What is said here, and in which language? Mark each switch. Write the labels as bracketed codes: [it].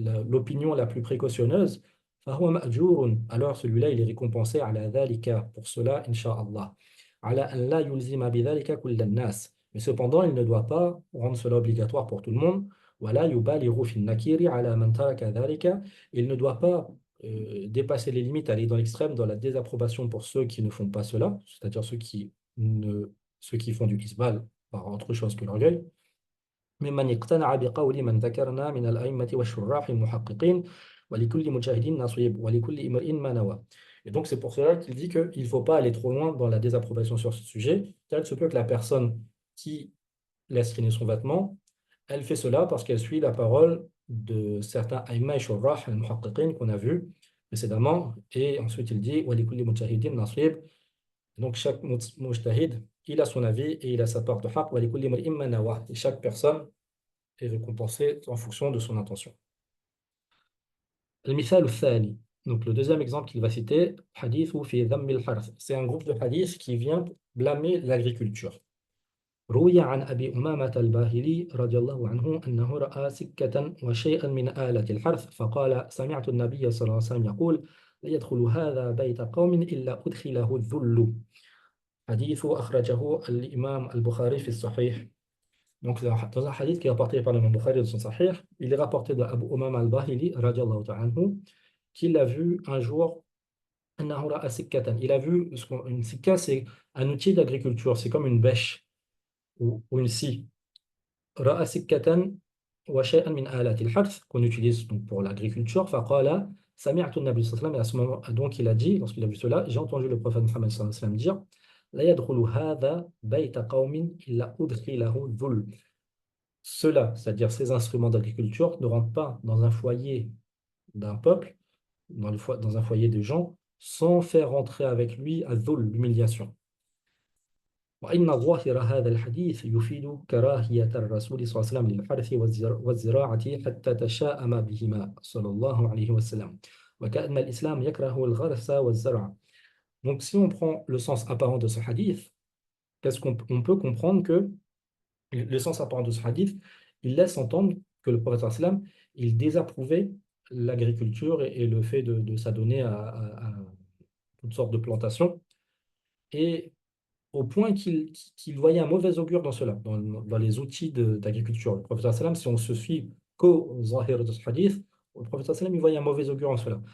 [fr] l'opinion la plus précautionneuse, [ar] fahuwa ma'jurun, [fr] alors celui-là il est récompensé [ar] ala dhalika, [fr] pour cela insha'Allah, [ar] ala an la yulzima bidhalika kullan nas, [fr] mais cependant il ne doit pas rendre cela obligatoire pour tout le monde, [ar] wala yubalighu fi nakiri ala man taraka dhalika, [fr] il ne doit pas dépasser les limites, aller dans l'extrême, dans la désapprobation pour ceux qui ne font pas cela, c'est-à-dire ceux qui font du isbal par autre chose que l'orgueil. [ar] ممن اقتنع بقول من ذكرنا من الأئمة والشراح المحققين ولكل مجاهد نصيب ولكل امرئ ما نوى. [fr] Et donc c'est pour cela qu'il dit qu'il ne faut pas aller trop loin dans la désapprobation sur ce sujet, car il se peut que la personne qui laisse traîner son vêtement, elle fait cela parce qu'elle suit la parole de certains aïma et shurrah al-muhaqqiqin qu'on a vu précédemment. Et ensuite, il dit [ar] وَلِكُلِّ مُجْتَهِدٍ نَصِيب. [fr] Donc, chaque mujtahid, il a son avis et il a sa part de haqq. [ar] وَلِكُلِّ امْرِئٍ مَا نَوَى. [fr] Et chaque personne est récompensée en fonction de son intention. [ar] المثال الثاني. [fr] Donc, le deuxième exemple qu'il va citer, hadith [ar] في ذم الحرث. [fr] C'est un groupe de hadiths qui vient blâmer l'agriculture. [ar] روي عن أبي أمامة الباهلي رضي الله عنه أنه رأى سكة وشيئا من آلة الحرث فقال سمعت النبي صلى الله عليه وسلم يقول لا يدخل هذا بيت قوم إلا أدخله الذل. حديث أخرجه الإمام البخاري في الصحيح. [fr] Donc dans un hadith qui est rapporté par l'imam Bukhari dans son Sahih, il est rapporté d'Abu Umama al-Bahili [ar] رضي الله تعالى عنه [fr] qu'il a vu un jour [ar] أنه رأى سكة. [fr] Il a vu une sikka, c'est un outil d'agriculture, c'est comme une bêche ou une scie. [ar] رأى سكة وشيئا من آلات الحرث [fr] qu'on utilise donc pour l'agriculture. [ar] فقال سمعت النبي صلى الله عليه وسلم. [fr] Et à ce moment, donc il a dit, lorsqu'il a vu cela, j'ai entendu le prophète Muhammad [ar] صلى الله عليه وسلم [fr] dire [ar] لا يدخل هذا بيت قوم إلا أدخله الذل. [fr] ceux-là, c'est-à-dire ces instruments d'agriculture, ne rentrent pas dans un foyer d'un peuple, dans un foyer de gens, sans faire rentrer avec lui الذل, l'humiliation. [ar] وإن ظاهر هذا الحديث يفيد كراهية الرسول صلى الله عليه وسلم للحرث والزراعة حتى تشاءم بهما صلى الله عليه وسلم وكأن الإسلام يكره الغرس والزرع. [fr] Donc si on prend le sens apparent de ce hadith, qu'est-ce qu'on peut comprendre que le sens apparent de ce hadith, il laisse entendre que le prophète sallam, il désapprouvait l'agriculture et le fait de s'adonner à toutes sortes de plantations, et au point qu'il voyait un mauvais augure dans cela, dans les outils d'agriculture. Le prophète sallam, si on se fie qu'au zahir de ce hadith, le prophète sallam, il voyait un mauvais augure en cela.